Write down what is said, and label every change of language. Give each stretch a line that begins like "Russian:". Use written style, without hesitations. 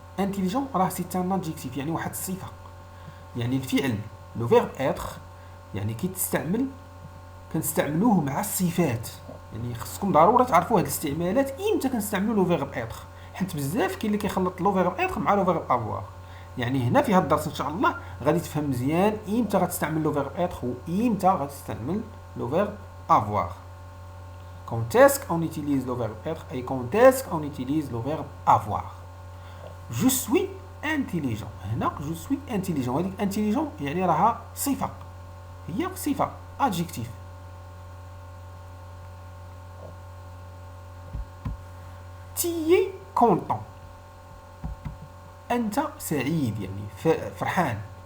Arabic: انتيليجون راه
French: سي ان ادجيكتيف،
Arabic: يعني واحد الصفه. يعني الفعل لو فيرب اتر يعني كنستعملوه مع الصفات. يعني خصكم ضروري تعرفوا هاد الاستعمالات امتى كنستعملوا لو فيرب اتر، حيت بزاف كاين اللي كيخلط لو فيرب اتر مع لو فيرب افوار. يعني هنا في هاد الدرس ان شاء الله غادي تفهم مزيان امتى غتستعمل لو فيرب اتر وامتى غتستعمل لو فيرب افوار.
French: Quand est-ce qu'on utilise le verbe être et quand est-ce qu'on utilise le verbe avoir. Je suis intelligent.
Arabic: هنا
French: je suis intelligent.
Arabic: هذيك intelligent يعني راها صفة، هي صفة adjectif.
French: Tu es content.
Arabic: أنت سعيد، يعني فرحان.